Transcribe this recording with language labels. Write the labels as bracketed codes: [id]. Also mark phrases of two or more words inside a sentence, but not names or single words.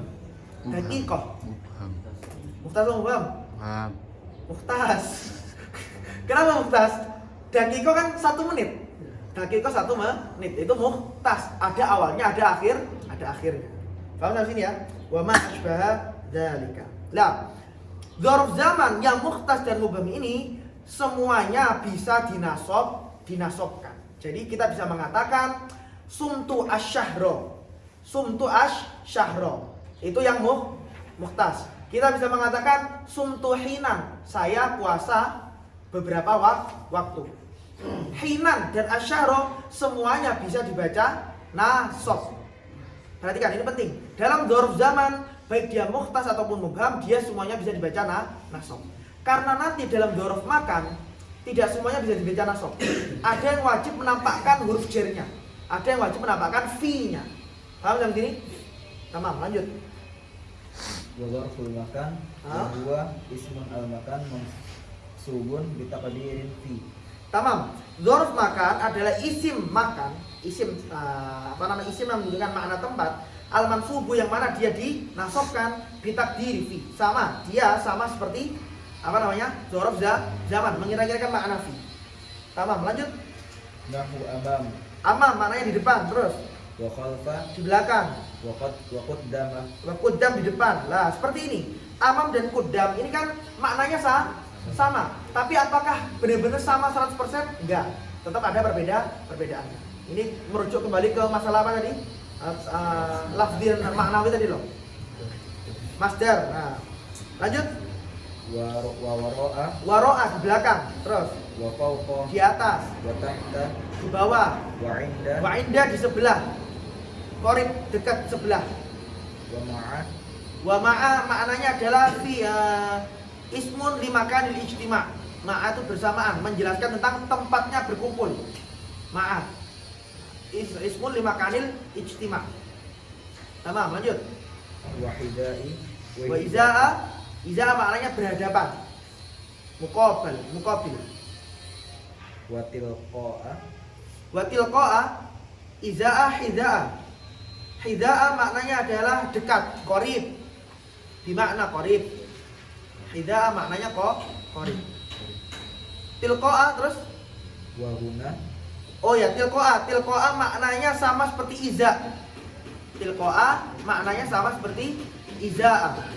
[id] Daqiqah. Mubham. Mukhtas atau mubham? Mubham. Mukhtas. Kenapa mukhtas? Daqiqah kan 1 menit. Daqiqah 1 menit itu mukhtas. Ada awalnya, ada akhirnya. Paham sampai sini ya? [ar] وما أشبه ذلك. [id] Lah, [ar] ظرف زمان [id] yang mukhtas dan mubham ini semuanya bisa dinasobkan. Jadi kita bisa mengatakan [ar] صمت أشهرا. صمت أشهرا. [id] Itu yang mukhtas. Kita bisa mengatakan [ar] صمت حينا. [id] Saya puasa beberapa waktu. Hinan dan asyahro semuanya bisa dibaca nasob. Perhatikan, ini penting. Dalam [ar] ظرف زمان, [id] baik dia mukhtas ataupun mubham, dia semuanya bisa dibaca nasob. Karena nanti dalam [ar] ظرف مكان, [id] tidak semuanya bisa dibaca nasob. Ada yang wajib menampakkan huruf jernya, ada yang wajib menampakkan fi-nya. Paham yang sini? Tamam, lanjut. [ar] وظرف المكان هو اسم المكان منصوب بتقدير في. [id] Tamam. [ar] ظرف مكان [id] adalah isim makan, isim isim yang menunjukkan makna tempat. Al-mansubu yang mana dia dinasobkan bitakdiri fi. Dia sama seperti [ar] ظرف زمان, [id] mengira-ngirakan makna fi. Tamam, lanjut. [ar] نحو أمام. [id] Amam maknanya di depan, terus [ar] وخلف. [id] di belakang. [ar] وقدام. وقدام [id] di depan. Lah, seperti ini. Amam dan quddam ini kan maknanya sama. Tapi apakah benar-benar sama 100%? Enggak. Tetap ada perbedaannya. Ini merujuk kembali ke masalah apa tadi? Lafzi dan maknawi tadi loh. Masdar. Nah, lanjut. Waro'a di belakang. Terus [ar] وفوق. [id] di atas. [ar] وتحت. [id] Di bawah. Wa Inda di sebelah. Qorib dekat sebelah. Wa [ar] Ma'a [id] maknanya adalah [ar] في اسم لمكان الاجتماع'. [id] Ma'a itu bersamaan, menjelaskan tentang tempatnya berkumpul. [ar] مع اسم لمكان الاجتماع'. [id] Tamam, lanjut. [ar] وحذاء. وإزاء [id] maknanya berhadapan. Muqabil. [ar] وتلقاء. وتلقاء حذاء. [id] Hida'a maknanya adalah dekat, qarib. [ar] بمعنى قريب. [id] Hida'a maknanya qarib. Tilqa'a terus [ar] وهنا. [id] oh ya, tilqa'a maknanya sama seperti iza. Tilqa'a maknanya sama seperti iza'a.